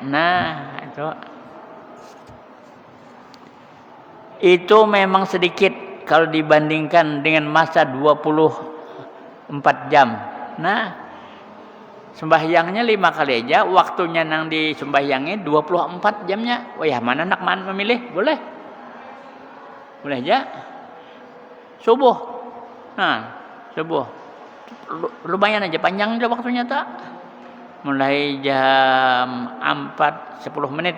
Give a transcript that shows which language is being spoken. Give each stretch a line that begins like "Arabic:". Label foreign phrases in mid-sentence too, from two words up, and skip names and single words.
Indonesian: Nah, itu memang sedikit kalau dibandingkan dengan masa 24 jam.
Banjar: Nah, sembahyangnya 5 kali aja, waktunya nang disembahyangi 24 jamnya. Mana nak memilih? Boleh aja. Subuh. Nah, subuh. Lumayan aja panjang aja waktunya tak. Mulai jam 4:10 menit.